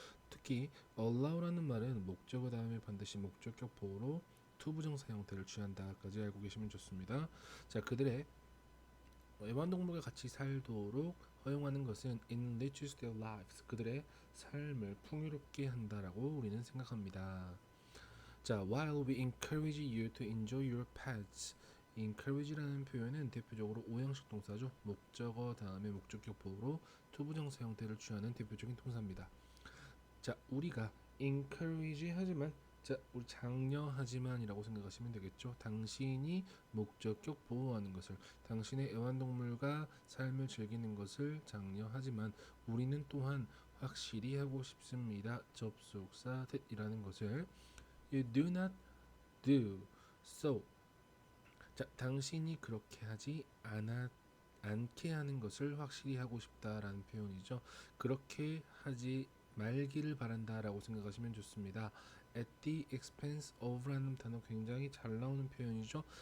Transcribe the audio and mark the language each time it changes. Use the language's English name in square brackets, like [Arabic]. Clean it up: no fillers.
[Korean] 특히 allow라는 말은 목적어 다음에 반드시 목적격 보호로 투부정사 형태를 취한다까지 알고 계시면 좋습니다. 자, 그들의 애완동물과 같이 살도록 허용하는 것은 [English] enriches their lives, [Korean] 그들의 삶을 풍요롭게 한다라고 우리는 생각합니다. [English] 자, while we encourage you to enjoy your pets, [Korean] encourage라는 표현은 대표적으로 오형식 동사죠. 목적어 다음에 목적격 보호로 투부정사 형태를 취하는 대표적인 동사입니다. 자, 우리가 encourage 하지만, 자, 우리 장려하지만이라고 생각하시면 되겠죠. 당신이 목적격 보호하는 것을, 당신의 애완동물과 삶을 즐기는 것을 장려하지만 우리는 또한 확실히 하고 싶습니다. 접속사 that이라는 것을 [English] you do not do so. [Korean] 자, 당신이 그렇게 하지 않게 하는 것을 확실히 하고 싶다라는 표현이죠. 그렇게 하지 말기를 바란다라고 생각하시면 좋습니다. At the expense of라는 단어 굉장히 잘 나오는 표현이죠.